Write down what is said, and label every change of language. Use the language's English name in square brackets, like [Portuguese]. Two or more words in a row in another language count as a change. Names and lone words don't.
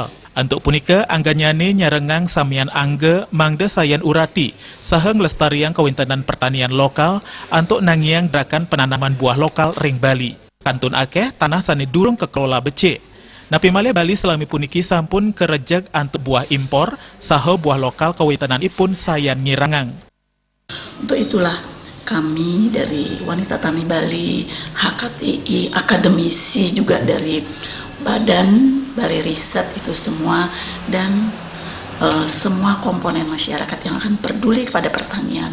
[Balinese] Antuk punika angganyane nyarengang samian angge mangde sayan urati, saheng lestariang kawintenan pertanian lokal, antuk nangiang gerakan penanaman buah lokal ring Bali. Kantun akeh tanah sane durung kekelola becik. Napi malih Bali selami puniki sampun kerejeg antuk buah impor, saha buah lokal kawintenanipun sayan ngirangang. [Indonesian] Untuk itulah kami dari Wanita Tani Bali, HKTI, akademisi juga dari Badan Balai Riset itu semua, dan semua komponen masyarakat yang akan peduli kepada pertanian.